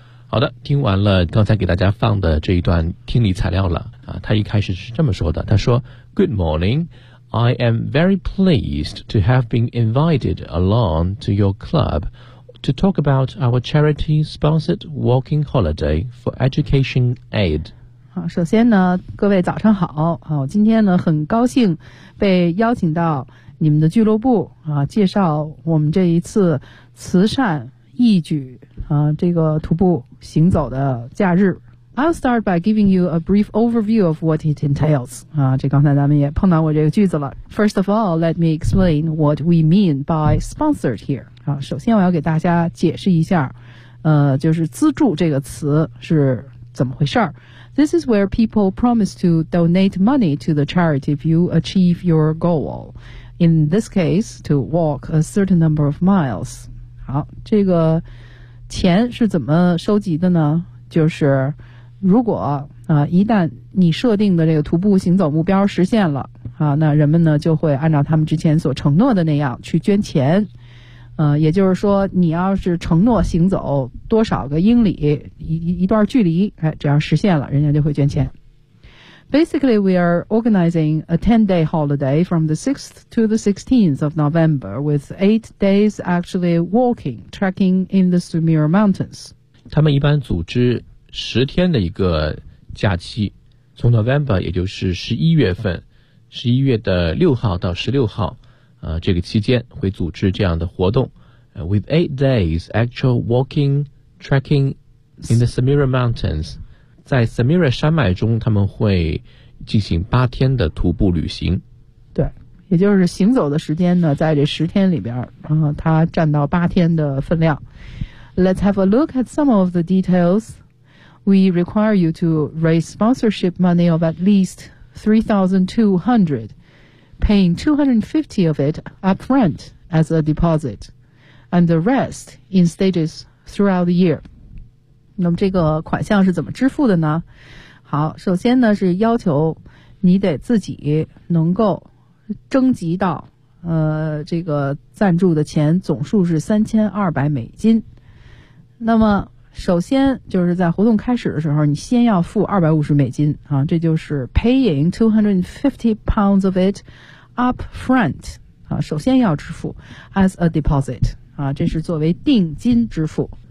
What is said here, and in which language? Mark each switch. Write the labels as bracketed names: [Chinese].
[Chinese] 好的，听完了刚才给大家放的这一段听力材料了啊，他一开始是这么说的，他说 [English] Good morning, I am very pleased to have been invited along to your club to talk about our charity-sponsored walking holiday for education aid. [Chinese] 好，首先呢，各位早上好，好，今天呢很高兴被邀请到你们的俱乐部啊，介绍我们这一次慈善义举啊，这个徒步行走的假日。 [English] I'll start by giving you a brief overview of what it entails. [Chinese] 啊，这刚才咱们也碰到过这个句子了。 [English] First of all, let me explain what we mean by sponsored here. [Chinese] 啊，首先我要给大家解释一下，就是资助这个词是怎么回事儿。 [English] This is where people promise to donate money to the charity if you achieve your goal. In this case, to walk a certain number of miles. [Chinese] 好，这个钱是怎么收集的呢？就是如果一旦你设定的这个徒步行走目标实现了啊，那人们呢就会按照他们之前所承诺的那样去捐钱。也就是说，你要是承诺行走多少个英里，一段距离，哎，只要实现了，人家就会捐钱。 [English] Basically, we are organizing a 10-day holiday from the 6th to the 16th of November with 8 days actually walking, trekking in the Samira Mountains. [Chinese] 他们一般组织10天的一个假期，从 November, 也就是11月份，11月的6号到16号，这个期间会组织这样的活动， [English] with 8 days actual walking, trekking in the Samira Mountains. [Chinese] 在 Samira 山脉中，他们会进行八天的徒步旅行。对，也就是行走的时间呢，在这十天里边，它占到八天的分量。 [English] Let's have a look at some of the details. We require you to raise sponsorship money of at least 3,200, paying 250 of it upfront as a deposit, and the rest in stages throughout the year. [Chinese] 那么这个款项是怎么支付的呢？好，首先呢是要求你得自己能够征集到这个赞助的钱总数是$3,200。那么首先就是在活动开始的时候，你先要付$250啊，这就是 [English] paying £250 of it up front [Chinese] 啊，首先要支付 [English] as a deposit [Chinese] 啊，这是作为定金支付。